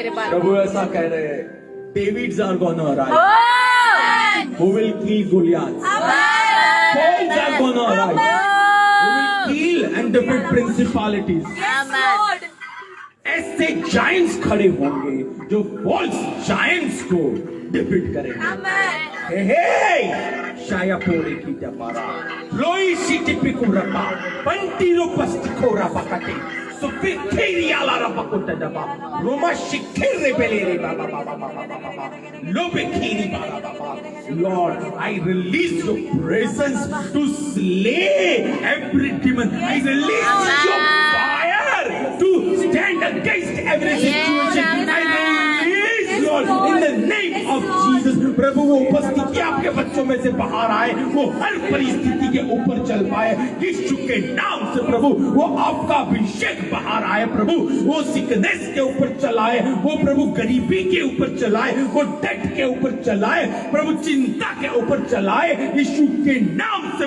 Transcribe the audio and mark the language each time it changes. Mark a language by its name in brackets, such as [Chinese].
[Hindi] प्रभु ऐसा कह रहे हैं, [English] Davids are gonna arise, who will kill Goliath. Souls are gonna arise, who will kill and defeat principalities. [Hindi] ऐसे giants खड़े होंगे जो फॉल्स जायंट्स को डिफीट करेंगे। हे शाया पोरे की जपारा लोई सिटी पिकुरपा पंटीरो पस्तिकोरा पकटे सुपिखेरी आला रपकोटा जपा रोमा शिखेरे बेलेरे बाबा बाबा बाबा बाबा लोबेखेरी बाबा बाबा [English] Lord, I release your presence to slay every demon. I release your fire to stand against every situation. I release, Lord, in the name of Jesus. [Hindi] प्रभु वो उपस्थिति आपके बच्चों में से बाहर आए, वो हर परिस्थिति के ऊपर चल पाए यीशु के नाम से। प्रभु वो आपका अभिषेक बाहर आए, प्रभु वो सिकनेस के ऊपर चलाए, वो प्रभु गरीबी के ऊपर चलाए, वो डेट के ऊपर चलाए, प्रभु चिंता के ऊपर चलाए यीशु के नाम से।